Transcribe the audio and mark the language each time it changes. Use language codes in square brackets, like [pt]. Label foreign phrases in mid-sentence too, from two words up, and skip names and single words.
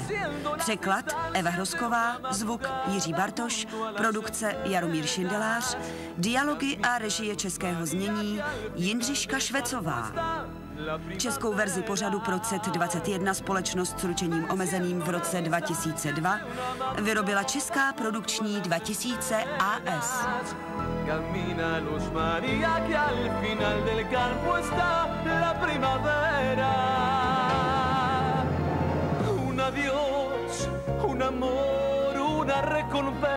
[cs] Překlad Eva Hrosková, zvuk Jiří Bartoš, produkce Jaromír Šindelář, dialogy a režie českého znění Jindřiška Švecová. Českou verzi pořadu pro CET 21 společnost s ručením omezeným v roce 2002 vyrobila Česká produkční 2000 AS. [es] Camina Luz María que al final del campo está la primavera. Un adiós, un amor, una recompensa.